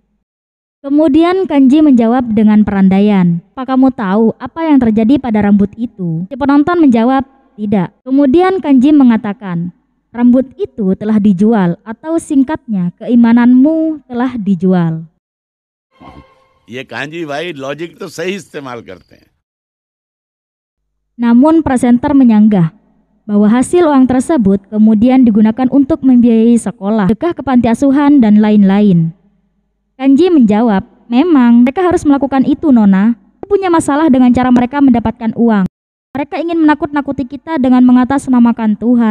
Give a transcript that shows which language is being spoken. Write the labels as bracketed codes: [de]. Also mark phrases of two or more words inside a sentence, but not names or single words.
[id] Kemudian Kanji menjawab dengan perandaian, "Apa kamu tahu apa yang terjadi pada rambut itu?" Si penonton menjawab, "Tidak." Kemudian Kanji mengatakan, Rambut itu telah dijual, atau singkatnya, keimananmu telah dijual. [hi] ये कांजी भाई लॉजिक तो सही इस्तेमाल करते हैं. [id] Namun presenter menyanggah bahwa hasil uang tersebut kemudian digunakan untuk membiayai sekolah, sedekah ke panti asuhan, dan lain-lain. Kanji menjawab, memang mereka harus melakukan itu, Nona. Kita punya masalah dengan cara mereka mendapatkan uang. Mereka ingin menakut-nakuti kita dengan mengatasnamakan Tuhan.